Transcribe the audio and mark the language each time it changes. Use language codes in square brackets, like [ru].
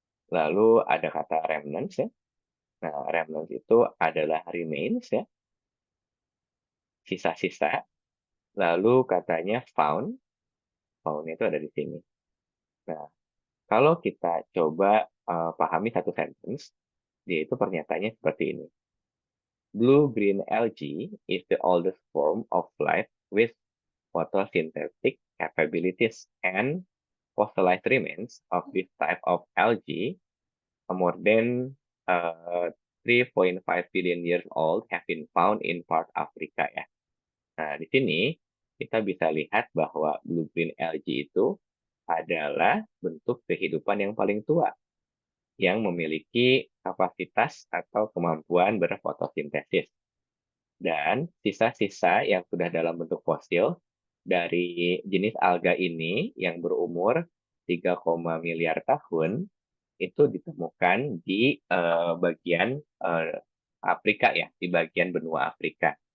[id] Lalu ada kata remnants ya. Nah, remnants itu adalah remains ya, sisa-sisa. Lalu katanya found, found itu ada di sini. Nah, kalau kita coba pahami satu sentence, yaitu pernyataannya seperti ini. [en] Blue-green algae is the oldest form of life with photosynthetic capabilities, and fossilized remains of this type of algae more than 3.5 billion years old have been found in part Africa ya. [id] Nah, di sini kita bisa lihat bahwa blue-green algae itu adalah bentuk kehidupan yang paling tua yang memiliki kapasitas atau kemampuan berfotosintesis. Dan sisa-sisa yang sudah dalam bentuk fosil dari jenis alga ini yang berumur 3, miliar tahun itu ditemukan di bagian Afrika ya, di bagian benua Afrika.